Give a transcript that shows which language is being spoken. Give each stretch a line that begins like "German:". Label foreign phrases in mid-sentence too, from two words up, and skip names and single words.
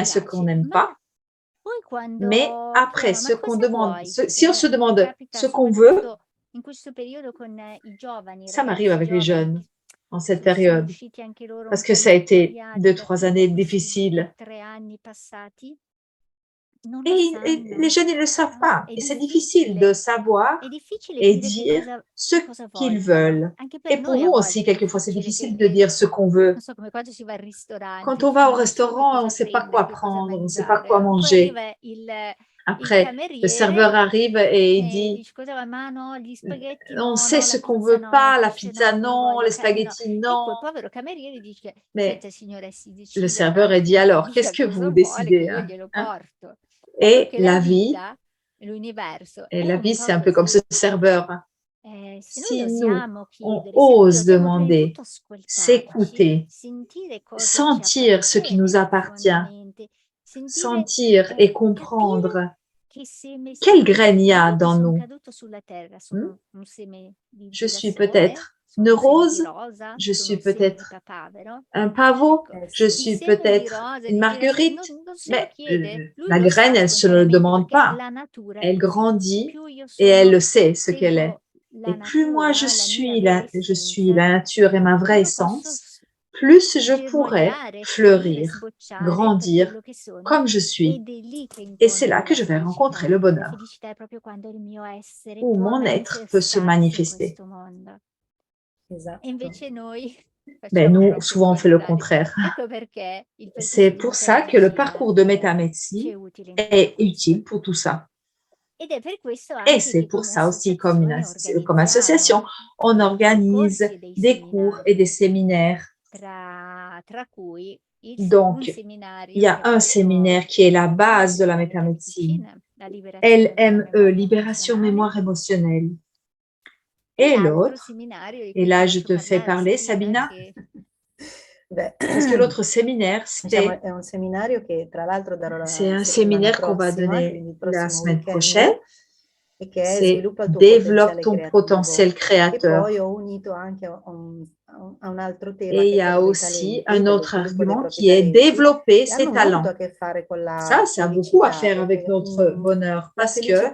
French: bien ce qu'on
Italian: piace,
French: n'aime
Italian: ma
French: pas,
Italian: poi
French: mais
Italian: quando
French: après,
Italian: chiediamo:
French: ce
Italian: "Ma
French: qu'on
Italian: cosa
French: demande,
Italian: vuoi?"
French: si on se
Italian: Mi
French: demande
Italian: capita
French: ce qu'on veut,
Italian: soprattutto in questo periodo con i giovani, i
French: ça m'arrive
Italian: ragazzi
French: avec les
Italian: giovani
French: jeunes
Italian: che
French: en cette
Italian: sono
French: période,
Italian: usciti anche loro un
French: parce que
Italian: po'
French: ça a été
Italian: martoriati
French: 2-3
Italian: da
French: années
Italian: questi
French: difficiles.
Italian: 3 anni passati. Non lo
French: Et les
Italian: sanno,
French: jeunes, ils ne le savent
Italian: no,
French: pas. Et c'est difficile de savoir
Italian: è difficile
French: et
Italian: dire che
French: dire ce
Italian: cosa
French: qu'ils
Italian: vogliono.
French: veulent.
Italian: Anche per
French: Et pour
Italian: noi a
French: nous aussi,
Italian: volte è
French: quelquefois, c'est
Italian: difficile
French: difficile
Italian: che,
French: de dire ce qu'on veut.
Italian: non so, come quando si va al ristorante,
French: Quand on va au
Italian: non si sa più
French: restaurant, on ne
Italian: cosa
French: sait pas
Italian: prendere,
French: quoi
Italian: che cosa
French: prendre, on ne sait pas
Italian: mangiare,
French: quoi
Italian: no? Poi
French: manger.
Italian: arriva il
French: Après, le serveur
Italian: cameriere
French: arrive et il
Italian: e
French: dit,
Italian: dice cosa vuoi? Ma no, gli spaghetti
French: on
Italian: no,
French: sait
Italian: no,
French: ce
Italian: la
French: qu'on
Italian: pizza
French: veut
Italian: no, il
French: pas, la
Italian: pesce
French: pizza
Italian: no, non lo
French: non,
Italian: voglio,
French: les
Italian: no.
French: spaghettis
Italian: E quel
French: non.
Italian: povero cameriere dice,
French: Mais
Italian: senta signora, si
French: le
Italian: decida,
French: serveur a dit alors, qu'est-ce
Italian: dica
French: que
Italian: cosa
French: vous
Italian: vuole che
French: décidez?
Italian: io glielo
French: Hein?
Italian: porto. Ecco
French: Et
Italian: che la
French: la vie,
Italian: vita, l'universo
French: et
Italian: è
French: la
Italian: un
French: vie,
Italian: po'
French: c'est un peu comme
Italian: così.
French: ce serveur.
Italian: Se noi
French: Si nous,
Italian: osiamo
French: on
Italian: chiedere, se noi
French: ose
Italian: osiamo prima di
French: demander,
Italian: tutto ascoltarci,
French: s'écouter,
Italian: sentire cosa ci
French: sentir ce qui nous
Italian: appartiene
French: appartient,
Italian: profondamente, sentire,
French: sentir et
Italian: capire
French: comprendre
Italian: che seme
French: quelle
Italian: siamo
French: graine il y a
Italian: io che
French: dans
Italian: sono
French: nous.
Italian: caduto sulla terra, Hmm? sono un seme di
French: Je suis
Italian: girasole,
French: peut-être
Italian: sono
French: une
Italian: un seme di
French: rose,
Italian: rosa,
French: je
Italian: sono
French: suis
Italian: un seme di
French: peut-être
Italian: papavero.
French: un pavot,
Italian: Ecco,
French: je
Italian: Sì. il
French: suis
Italian: seme di
French: peut-être
Italian: rosa,
French: une
Italian: di girasole,
French: marguerite,
Italian: non se lo
French: mais
Italian: chiede, lui
French: la
Italian: lo sa
French: graine, elle se le
Italian: spontaneamente
French: demande
Italian: perché
French: pas.
Italian: la natura è
French: Elle
Italian: così.
French: grandit
Italian: Più io
French: et elle
Italian: sono,
French: le sait ce qu'elle est.
Italian: seguo la
French: Et plus moi
Italian: natura, la mia
French: je suis
Italian: vera
French: la nature et ma vraie
Italian: più posso
French: essence, plus je pourrai
Italian: germogliare, fiorire,
French: fleurir,
Italian: sbocciare per
French: grandir
Italian: quello che sono
French: comme je suis.
Italian: ed è lì che
French: Et c'est là
Italian: incontro
French: que
Italian: la
French: je vais
Italian: felicità.
French: rencontrer le
Italian: La
French: bonheur,
Italian: felicità è proprio quando il mio essere
French: où
Italian: può
French: mon être peut se
Italian: manifestarsi in
French: manifester.
Italian: questo mondo. E Esatto. invece noi
French: Mais
Italian: facciamo
French: nous,
Italian: proprio il
French: souvent, on fait le
Italian: contrario.
French: contraire.
Italian: Ecco perché il
French: C'est
Italian: percorso di
French: pour ça que le
Italian: metamedicina
French: parcours de
Italian: ci
French: métamédecine
Italian: è utile in tutto
French: est
Italian: questo.
French: utile pour tout ça.
Italian: Ed è per questo
French: Et
Italian: anche
French: c'est
Italian: che
French: pour
Italian: come
French: ça aussi, comme,
Italian: associazione
French: comme association,
Italian: organizziamo
French: on
Italian: dei
French: organise
Italian: percorsi e dei
French: des cours et
Italian: seminari,
French: des séminaires.
Italian: tra cui un
French: Donc, il y
Italian: seminario
French: a
Italian: che è
French: un
Italian: proprio
French: séminaire qui est la
Italian: la
French: base
Italian: base
French: de la
Italian: della
French: métamedicine,
Italian: metamedicina, la liberazione della
French: LME,
Italian: memoria
French: libération
Italian: emozionale,
French: mémoire émotionnelle.
Italian: e
French: Et
Italian: l'altro
French: l'autre,
Italian: seminario di
French: et
Italian: cui ti
French: là je
Italian: faccio
French: te fais
Italian: parlare
French: parler,
Italian: Sabina,
French: Sabina,
Italian: che Beh,
French: parce que l'autre séminaire,
Italian: diciamo, è un seminario che tra l'altro darò
French: c'est un
Italian: la settimana
French: séminaire qu'on va
Italian: prossima,
French: donner
Italian: quindi il
French: la
Italian: prossimo
French: semaine prochaine.
Italian: weekend, e che è
French: C'est
Italian: Sviluppa il tuo
French: développe
Italian: potenziale
French: ton
Italian: creativo.
French: potentiel
Italian: E poi
French: créateur.
Italian: ho unito anche a un altro tema
French: Et il
Italian: che
French: y
Italian: è
French: a
Italian: quello dei
French: aussi
Italian: talenti,
French: un
Italian: dello
French: autre
Italian: sviluppo dei
French: argument
Italian: propri
French: qui est
Italian: talenti,
French: développer
Italian: che
French: ses
Italian: hanno molto
French: talents.
Italian: a che fare con la
French: Ça a beaucoup à
Italian: felicità,
French: faire avec
Italian: perché
French: notre bonheur
Italian: la
French: parce que